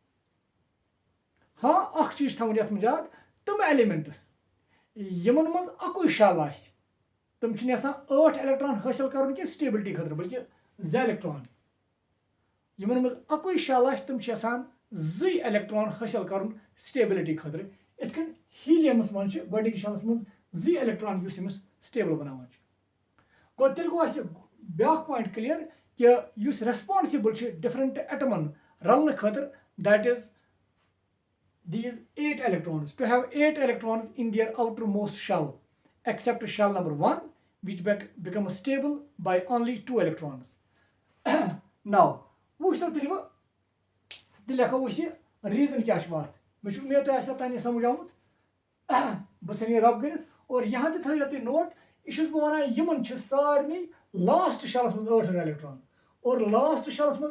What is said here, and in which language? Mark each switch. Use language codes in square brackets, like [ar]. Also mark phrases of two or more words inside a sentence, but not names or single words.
[ks] ہاں اکھ چیٖز تھاوُن یتھ منٛز یاد تِم ایلیمنٹس یِمن منٛز اکُے شل آسہِ تِم چھِنہٕ یژھان 8 electron حٲصِل کرُن کینٛہہ سٹیبلٹی خٲطرٕ بلکہِ 2 electron یِمن منٛز اکُے شل آسہِ تِم چھِ یژھان 2 electron حٲصِل کرُن سٹیبلٹی خٲطرٕ یِتھ کٔنۍ ہیٖلیمس منٛز چھِ گۄڈٕنِکِس شلس منٛز 2 electron یُس أمِس سٹیبل بناوان چھُ گوٚو تیٚلہِ گوٚو اَسہِ بیاکھ پویِنٹ کلیر کہِ یُس ریسپانسِبل چھُ ڈِفرنٹ ایٹمن رلنہٕ خٲطرٕ [en] that is these 8 electrons to have 8 electrons in their outermost shell except shell number 1 which become stable by only 2 electrons now [ks] وٕچھتو تیٚلہِ وۄنۍ تیٚلہِ لیکھو أسۍ یہِ ریٖزن کیاہ چھُ اتھ مےٚ چھُ مےٚ تۄہہِ آسیو تانۍ سمجھ آمُت بہٕ ژھٕنہٕ یہِ رب کٔرِتھ اور یہاں تہِ تھٲیِو تُہۍ نوٹ یہِ چھُس بہٕ ونان یِمن چھِ سارنٕے لاسٹ شلس منٛز 8 electron اور لاسٹ شلس منٛز